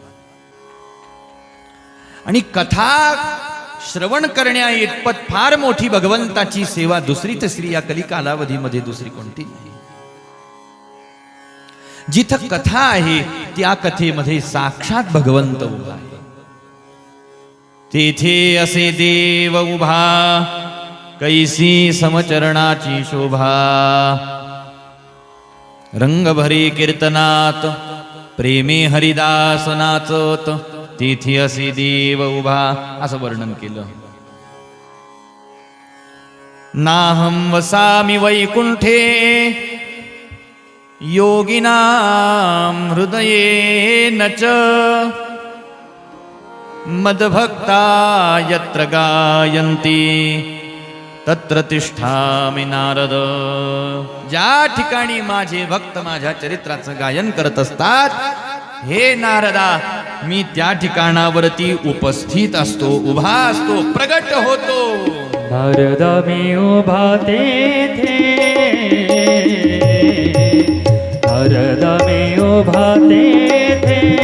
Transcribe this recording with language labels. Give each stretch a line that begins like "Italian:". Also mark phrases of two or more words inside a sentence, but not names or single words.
Marathi: आणि कथा श्रवण करण्या इतपत फार मोठी भगवंताची सेवा दुसरी तिसरी या कलिकालावधीमध्ये दुसरी कोणती नाही. जिथं कथा आहे त्या कथेमध्ये साक्षात भगवंत उभा आहे. तेथे असे देव उभा, कैसी समचरणाची शोभा. रंग भरे कीर्तनात, प्रेमे हरिदास नाचत. तेथे असे देव उभा, असं वर्णन केलं.
Sanskrit: नाहं वसामि वैकुंठे, योगिनां हृदयेन च. मद्भक्ता यत्र गायन्ति, तत्र तिष्ठामि नारद.
Marathi: ज्या ठिकाणी माझे भक्त माझ्या चरित्राचं गायन करत असतात, हे नारदा, मी त्या ठिकाणावरती उपस्थित असतो, उभा असतो, प्रगट होतो. नारदा मी उभा तेथे, नारदा मी उभा तेथे,